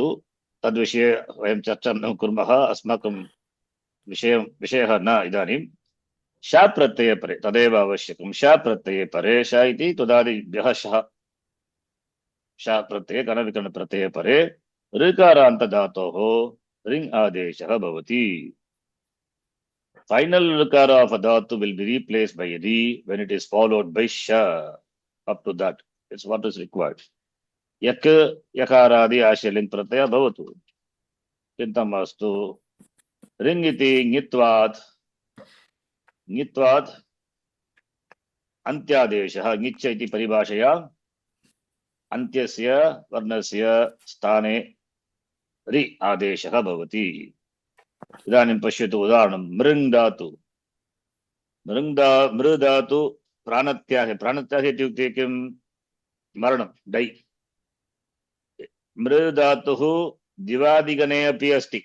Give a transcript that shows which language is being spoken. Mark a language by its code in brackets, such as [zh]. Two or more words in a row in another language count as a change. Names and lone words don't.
[sa] तद्विषये वयं चर्चां न कुर्मः, अस्माकं विषयः न इदानीं। श प्रत्यये परे तदेव आवश्यकं। श प्रत्यये परे, श इति तुदादिभ्यः शः, श प्रत्यये घनविकरणप्रत्यये परे ऋकारान्त धातोः रिङ् आदेशः भवति। [en] Final rikara of a dhatu will be replaced by a ri when it is followed by sha. Up to that, it's what is required. [sa] यक् यकारादि अशिलिङ् प्रत्यय भवतु. चिन्तम् मस्तु। रिङ् इति ङित्वात् अन्त्यादेशः ङिच्च इति परिभाषया अन्त्यस्य वर्णस्य स्थाने रि आदेशः भवति. इदानीं पश्यतु उदाहरणं मृङ् धातु। मृ धातु प्राणत्यागे इत्युक्ते किं? मरणं, डै। मृ धातुः दिवादिगणे अपि अस्ति।